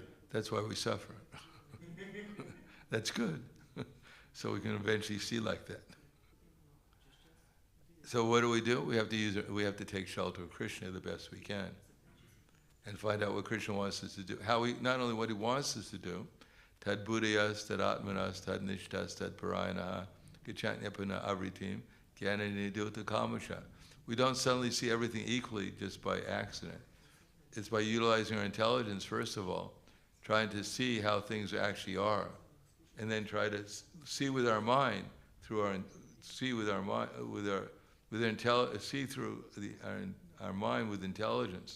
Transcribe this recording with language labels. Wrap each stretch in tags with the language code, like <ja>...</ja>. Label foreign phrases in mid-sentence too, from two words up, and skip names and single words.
<en>that's why we suffer. That's good. So we can eventually see like that. So what do? We have to take shelter of Krishna the best we can, and find out what Krishna wants us to do. Not only what he wants us to do,</en> <sa>तद् बुद्धयस्, तद् आत्मानस्, तद् निष्ठास्, तद् परायणाः, गच्छन्त्यपुनर् आवृत्तिं, ज्ञाननिर्धूत कल्मषाः.</sa> <en>We don't suddenly see everything equally just by accident. It's by utilizing our intelligence, first of all, trying to see how things actually are, and then try to see with our mind see through our mind with intelligence.</en>